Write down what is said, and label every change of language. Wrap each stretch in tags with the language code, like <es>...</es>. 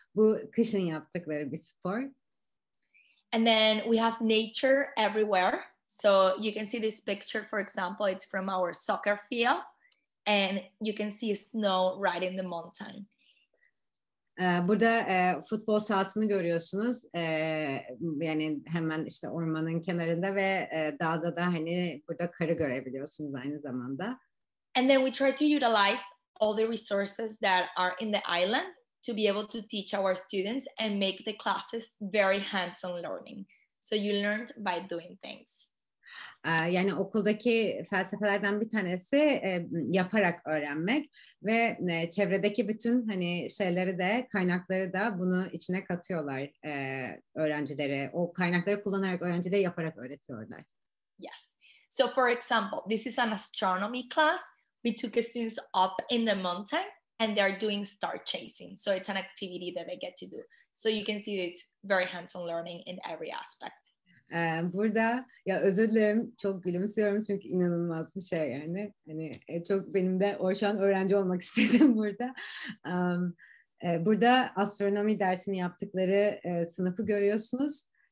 <tr>Bu kışın yaptıkları bir spor.</tr> <en>And then we have nature everywhere. So you can see this picture, for example, it's from our soccer field, and you can see snow right in the mountain.</en> <tr>Burada futbol sahasını görüyorsunuz. Yani hemen işte ormanın kenarında ve dağda da hani burada karı görebiliyorsunuz aynı zamanda.</tr> <en>And then we try to utilize all the resources that are in the island to be able to teach our students and make the classes very hands-on learning. So you learned by doing things.</en> <tr>Yani okuldaki felsefelerden bir tanesi yaparak öğrenmek ve çevredeki bütün hani şeyleri de kaynakları da bunu içine katıyorlar öğrencilere. O kaynakları kullanarak öğrencilere yaparak öğretiyorlar.</tr> <en>Yes. So for example, this is an astronomy class. We took students up in the mountain and they're doing star chasing. So it's an activity that they get to do. So you can see that it's very hands-on learning in every aspect.</en> <tr>Burada ya özür dilerim çok gülümsüyorum çünkü inanılmaz bir şey yani hani çok benim de şu an öğrenci olmak istedim burada. Burada astronomi dersini yaptıkları sınıfı görüyorsunuz.</tr>